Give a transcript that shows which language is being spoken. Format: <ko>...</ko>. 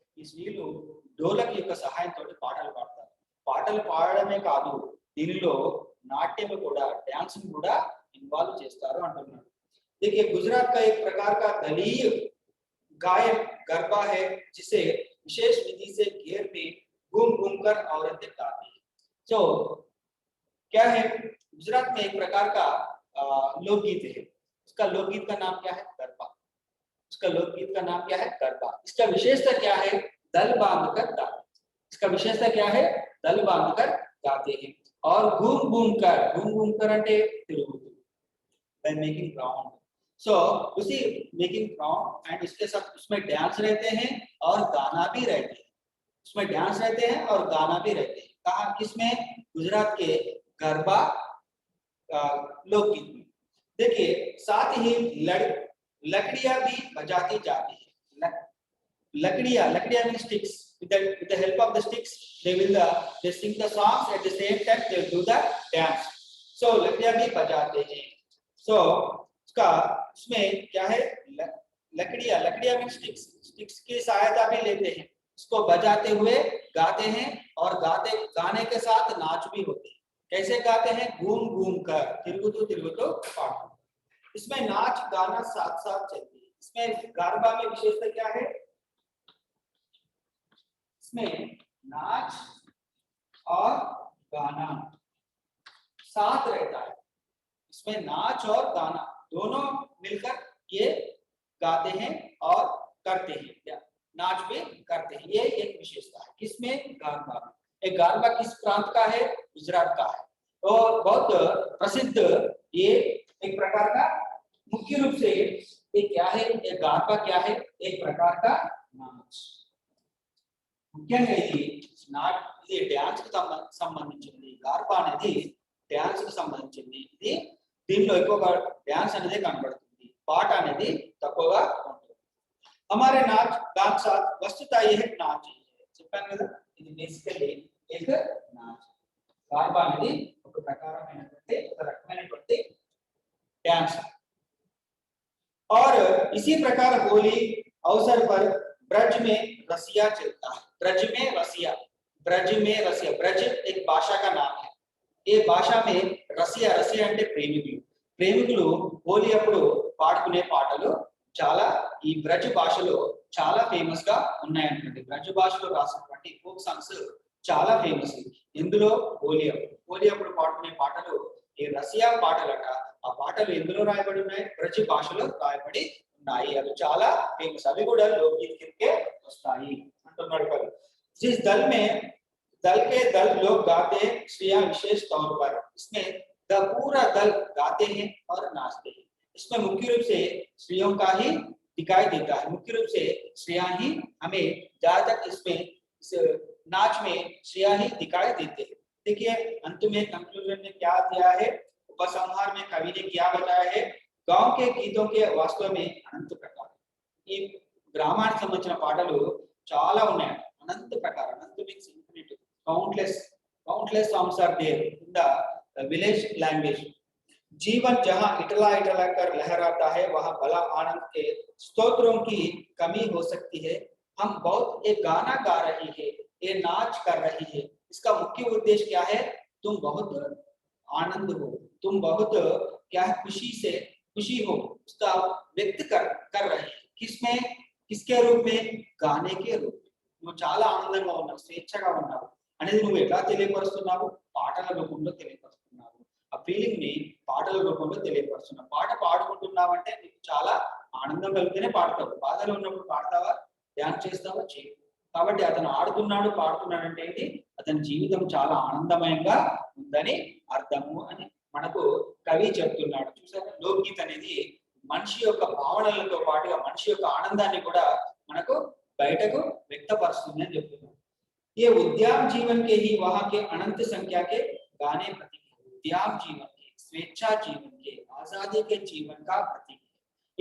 <te>ఈ స్త్రీలు డోలక్ యొక్క సహాయంతో పాటలు పాడతారు. పాటలు పాడడమే కాదు, దీనిలో</te> <hi>नाट्य में</hi> <te>కూడా డాన్సింగ్ కూడా ఇన్వాల్వ్ చేస్తారు అంటున్నారు.</te> <hi>देखिए गुजरात का एक प्रकार का दलीय गायन गरबा है, जिसे विशेष विधि से घेर में घूम घूम कर औरतें गाती हैं। तो क्या है? गुजरात में एक प्रकार का लोकगीत है। उसका लोकगीत का नाम क्या है? गरबा। उसका लोकगीत का नाम क्या है? गरबा। इसका विशेषता क्या है? दल बांधकर गाते। इसका विशेषता क्या है? दल बांधकर गाते हैं और घूम घूम कर</hi> <te>అంటే తిరుగుతూ,</te> <en>by making round।</en> <hi>सो उसी</hi> <en>making round and</en> <hi>इसके साथ उसमें डांस रहते हैं और गाना भी रहते हैं। उसमें डांस रहते हैं और गाना भी रहते हैं। कहाँ? किसमें? गुजरात के गरबा लोकगीत में। देखिए साथ ही लकड़ियां भी बजाती जाती है। लकड़ियां mean sticks.</hi> <en>with the help of the sticks they sing the songs, at the same time they do the dance।</en> <hi>सो लकड़ियां भी बजाते हैं। सो उसका इसमें क्या है, लकड़ियां, लकड़ियां में स्टिक्स की सहायता भी लेते हैं, इसको बजाते हुए गाते हैं, और गाने के साथ नाच भी होते हैं। कैसे गाते हैं, घूम घूम कर,</hi> <te>तिरुगुतु पाटु।</te> <hi>इसमें नाच गाना साथ साथ चलती है। इसमें गारबा में विशेषता क्या है, इसमें नाच और गाना साथ रहता है। इसमें नाच और गाना दोनों मिलकर ये गाते हैं और करते हैं, नाच भी करते हैं। ये एक विशेषता है किसमें, गारबा में। एक गारबा किस प्रांत का है, गुजरात का है, और बहुत प्रसिद्ध ये एक प्रकार का, मुख्य रूप से ये क्या है, ये गारबा क्या है, एक प्रकार का नाच।</hi> <te>ముఖ్యంగా ఇది నాట్, ఇది డాన్స్ కి సంబంధించింది, గార్బా అనేది డాన్స్ కి సంబంధించింది। ఇది దీనిలో ఎక్కువగా డాన్స్ అనేది కనబడుతుంది, పాట అనేది తక్కువగా ఉంటుంది।</te> <hi>हमारे नाच गान साथ वस्तुतः यह नाच है,</hi> <te>చెప్పాను కదా, ఇది బేసికల్లీ</te> <hi>एक नाच।</hi> <te>గార్బా అనేది ఒక ప్రకారమైనటువంటి, ఒక రకమైనటువంటి డాన్స్।</te> <hi>और इसी प्रकार होली अवसर पर ब्रज में रसिया चलता है। ब्रज में रसिया, ब्रज में रसिया, ब्रज एक भाषा का नाम है। ये भाषा में रसिया, रसिया</hi> <te>అంటే ప్రేమికులు, ప్రేమికులు హోలీ అప్పుడు పాడుకునే పాటలు చాలా ఈ బ్రజ్ భాషలో చాలా ఫేమస్ గా ఉన్నాయన్నమాట। బ్రజ్ భాషలో రాసినటువంటి ఫోక్ సాంగ్స్ చాలా ఫేమస్। ఇందులో హోలీ అప్పుడు పాడుకునే పాటలు ఈ రసియా పాటలట। ఆ పాటలు ఎందులో రాయబడి ఉన్నాయి, బ్రజ్ భాషలో రాయబడి ఉన్నాయి। అవి చాలా ఫేమస్, అవి కూడా లోకగీత కిందకే వస్తాయి అంటున్నాడు కవి।</te> <hi>जिस दल में दल के दल लोग गाते हैं स्त्रियां विशेष तौर पर, इसमें पूरा दल गाते हैं और नाचते हैं। इसमें मुख्य रूप से स्त्रियों का ही दिखाई देता है, मुख्य रूप से स्त्रियां ही हमें ज्यादातर इसमें इस नाच में स्त्रियां ही दिखाई देते हैं। देखिए अंत में कंक्लूजन में क्या दिया है, उपसंहार में कवि ने क्या बताया है, गांव के गीतों के वास्तव में अनंत प्रकार,</hi> <te>ఈ గ్రామానికి సంబంధించిన పాటలు చాలా ఉన్నాయి,</te> <hi>अनंत प्रकार, अनंत means</hi> <en>Infinite, countless songs are there in the village language।</en> <hi>जीवन जहां इटला इटला कर लहराता है, वहां भला आनंद के स्तोत्रों की कमी हो सकती है। हम बहुत एक गाना गा रही है, ये नाच कर रही है, इसका मुख्य उद्देश्य क्या है, तुम बहुत आनंद हो, तुम बहुत क्या है, खुशी हो, उसका व्यक्त कर रही है। किसमें, किसके रूप में, गाने के रूप में।</hi> <te>నువ్వు చాలా ఆనందంగా ఉన్నావు, స్వేచ్ఛగా ఉన్నావు అనేది నువ్వు ఎలా తెలియపరుస్తున్నావు, పాటల రూపంలో తెలియపరుస్తున్నావు। ఆ ఫీలింగ్ ని పాటల రూపంలో తెలియపరుస్తున్నావు। పాట పాడుకుంటున్నావు అంటే నీకు చాలా ఆనందం కలిగితేనే పాడతావు, బాధలో ఉన్నప్పుడు పాడతావా, ధ్యానం చేస్తావా, చేయవు। కాబట్టి అతను ఆడుతున్నాడు పాడుతున్నాడు అంటే ఏంటి, అతని జీవితం చాలా ఆనందమయంగా ఉందని అర్థము అని మనకు కవి చెప్తున్నాడు। చూసారా, లోకగీత అనేది మనిషి యొక్క భావనలతో పాటుగా మనిషి యొక్క ఆనందాన్ని కూడా మనకు బయటకు వ్యక్తపరుస్తుంది అని చెప్తున్నాడు।</te> <hi>ये उद्यम जीवन के ही वहां के अनंत संख्या के गाने प्रतीक है। उद्यम जीवन के, स्वेच्छा जीवन के, आजादी के जीवन का प्रतीक है।</hi>